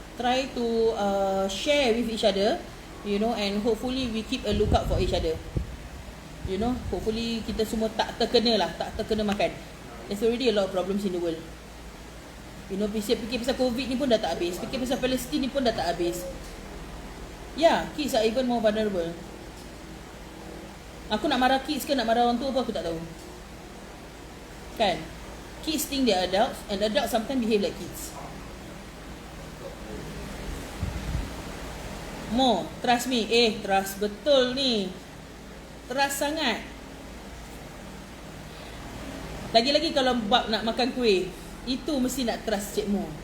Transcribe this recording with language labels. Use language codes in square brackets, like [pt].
[en] try to share with each other, you know, and hopefully we keep a lookout for each other. You know, hopefully [ms] kita semua tak terkena makan. [en] There's already a lot of problems in the world. You know, [ms] fikir pasal COVID ni pun dah tak habis. Fikir pasal Palestin ni pun dah tak habis. [en] Yeah, kids are even more vulnerable. [ms] Aku nak marah kids ke nak marah orang tua pun aku tak tahu. Kan? [en] Kids think they are adults, and adults sometimes behave like kids. More, trust me. Trust [ms] betul ni. [en] Trust [ms] sangat. Lagi-lagi kalau bab nak makan kuih, itu mesti nak trust Cik Mo.